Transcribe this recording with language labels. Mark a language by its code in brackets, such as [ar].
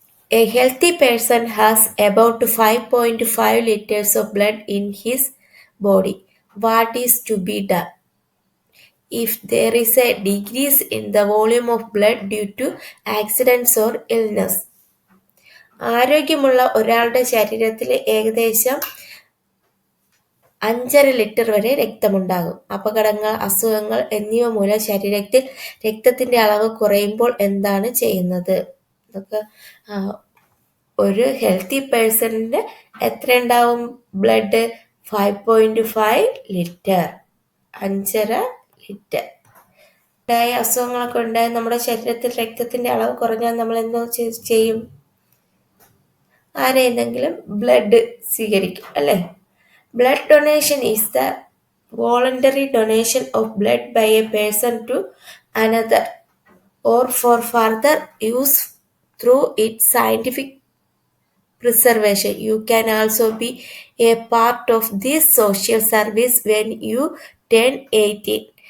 [en] A healthy person has about 5.5 liters of blood in his body. What is to be done if there is a decrease in the volume of blood due to accidents or illness? [ml] ആരോഗ്യമുള്ള ഒരാളുടെ ശരീരത്തിൽ ഏകദേശം 5.5 litre വരെ രക്തമുണ്ടാകും. അപകടങ്ങൾ, അസുഖങ്ങൾ എന്നിവ മൂലം ശരീരത്തിൽ രക്തത്തിന്റെ അളവ് കുറയുമ്പോൾ എന്താണ് ചെയ്യുന്നത്? അതൊക്കെ ഒരു ഹെൽത്തി പേഴ്സണിന് എത്ര ഉണ്ടാവും ബ്ലഡ്? 5.5 litre, 5.5 litre. അസുഖങ്ങളൊക്കെ ഉണ്ടായി നമ്മുടെ ശരീരത്തിൽ രക്തത്തിന്റെ അളവ് കുറഞ്ഞാൽ നമ്മൾ എന്തോ ചെയ്യും? ആരെയെന്തെങ്കിലും ബ്ലഡ് സ്വീകരിക്കും അല്ലേ? [en] Blood donation is the voluntary donation of blood by a person to another or for further use through its scientific preservation. You can also be a part of this social service when you turn 18.